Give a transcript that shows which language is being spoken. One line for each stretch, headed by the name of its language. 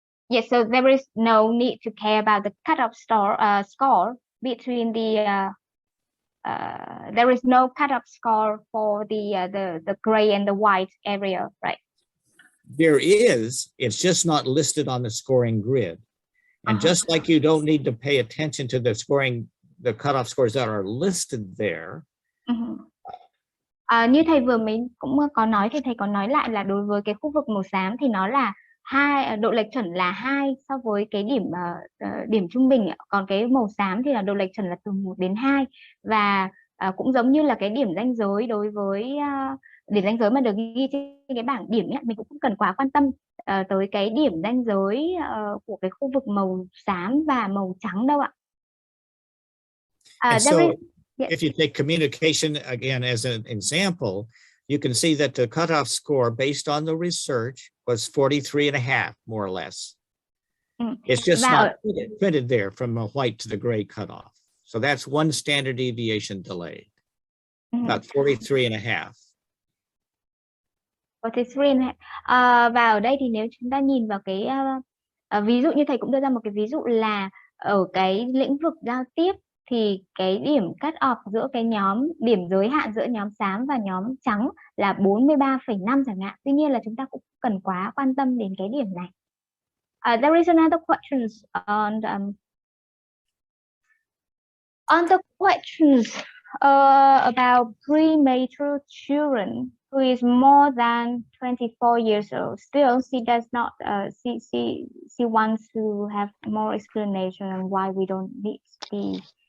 English: Yes, so there is no need to care about the cutoff score between the there is no cutoff score for the gray and the white area, right? There is, it's just not listed on the scoring grid. And just like you don't need to pay attention to the cutoff scores that are listed there.
Vietnamese: Như thầy vừa mới cũng có nói thì thầy có nói lại là đối với cái khu vực màu xám thì nó là độ lệch chuẩn là 2 so với cái điểm trung bình, còn cái màu xám thì là độ lệch chuẩn là từ 1 đến 2, và cũng giống như là cái điểm ranh giới đối với điểm ranh giới mà được ghi trên cái bảng điểm ấy, mình cũng không cần quá quan tâm tới cái điểm ranh giới của cái khu vực màu xám và màu trắng đâu ạ.
English: If you take communication again as an example, you can see that the cutoff score based on the research was 43.5, more or less. It's just not printed there from a white to the gray cutoff. So that's 1 standard deviation delayed, about 43.5. 43.5.
Vietnamese: Và ở đây thì nếu chúng ta nhìn vào cái ví dụ như thầy cũng đưa ra một cái ví dụ là ở cái lĩnh vực giao tiếp thì cái điểm cut off giữa cái nhóm điểm giới hạn giữa nhóm xám và nhóm trắng là 43,5 chẳng hạn. Tuy nhiên là chúng ta cũng cần quá quan tâm đến cái điểm này.
English: There is another question on the questions about premature children who is more than 24 years old. Still, she does not. She wants to have more explanation on why we don't need the